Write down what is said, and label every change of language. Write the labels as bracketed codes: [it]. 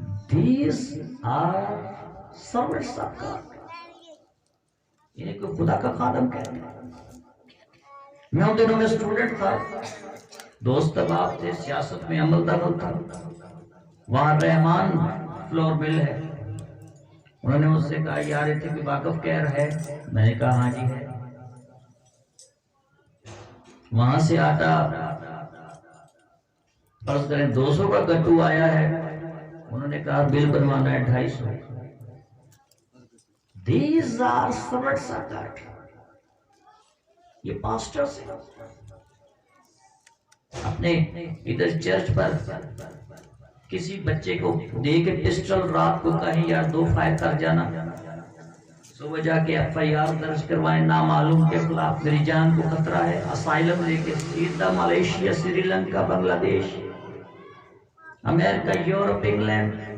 [en] These are servants of God، [ur] انہیں کوئی خدا کا خادم کہتے ہیں۔ میں ان دنوں میں اسٹوڈنٹ تھا، دوست احباب تھے، سیاست میں عمل دخل تھا، وہاں رحمان فلور مل ہے، انہوں نے مجھ سے کہا یار تھے کہ واقف کہر ہے، میں نے کہا ہاں جی ہے۔ وہاں سے آٹا فرض کریں 200 کا گٹو آیا ہے، انہوں نے کہا بل بنوانا ہے 250، [en] These are servants of God. [ur] یہ پاسٹرز اپنے ادھر چرچ پر کسی بچے کو دے کے پسٹل رات کو کہیں یا 2 فائر کر جانا، صبح جا کے FIR درج کروائیں، نامعلوم کے خلاف میری جان کو خطرہ ہے، اسائلم لے کے سیدھا ملیشیا، سری لنکا، بنگلہ دیش، امریکہ، یورپ، انگلینڈ.